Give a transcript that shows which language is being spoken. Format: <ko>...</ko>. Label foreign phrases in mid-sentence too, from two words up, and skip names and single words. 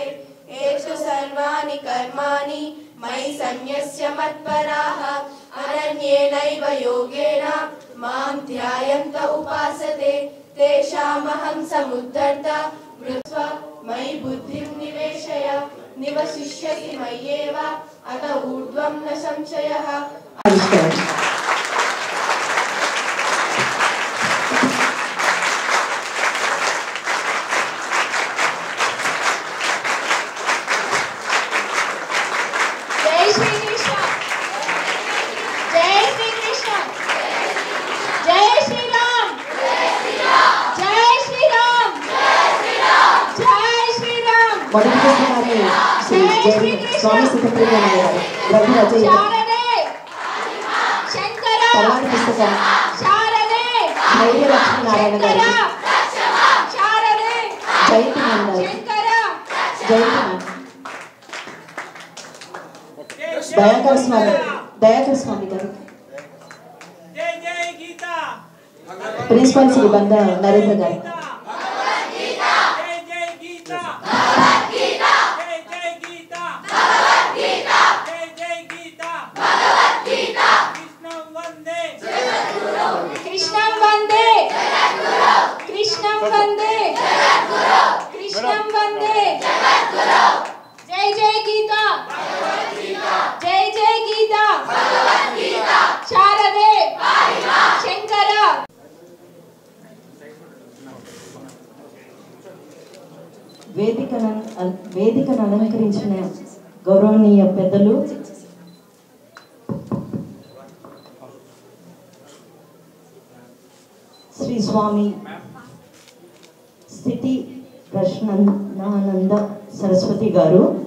<sa>येषु सर्वाणि कर्माणि मयि सन्न्यस्य मत्पराः अनन्येनैव योगेन मां ध्यायन्त उपासते तेषामहं समुद्धर्ता मृत्वा मयि बुद्धिं निवेशय निवसिष्यसि मय्येव अत ऊर्ध्वं न संशयः।</sa> <hi>जय श्री कृष्ण, जय श्री कृष्ण, जय श्री राम, जय श्री राम, जय श्री राम।</hi> <te>మొదటి పుస్తకాన్ని శ్రీ స్వామి సీతాప్రియానంద గారు గ్రంథ రచయిత. శారదే శంకర, తర్వాతి పుస్తకం శారదే ధైర్య లక్ష్మీనారాయణ గారు, శారదే జయంతి మ్యామ్ గారు, శంకర, జయంతి మ్యామ్, దయాకర్ స్వామి గారు,</te> <sa>जय जय गीता,</sa> <te>ప్రిన్సిపల్ శ్రీ బంద నరేంద్ర గారు,</te> <sa>जय जय गीता, जय जय गीता, जय जय गीता, कृष्णं वंदे, कृष्णं वंदे, कृष्णं वंदे, कृष्णं वंदे, जय जय गीता, जय जय गीता, शारदे शंकर।</sa> <te>వేదికను అలంకరించిన గౌరవనీయ పెద్దలు, శ్రీ స్వామి స్థితి ప్రశ్నానంద సరస్వతి గారు,</te>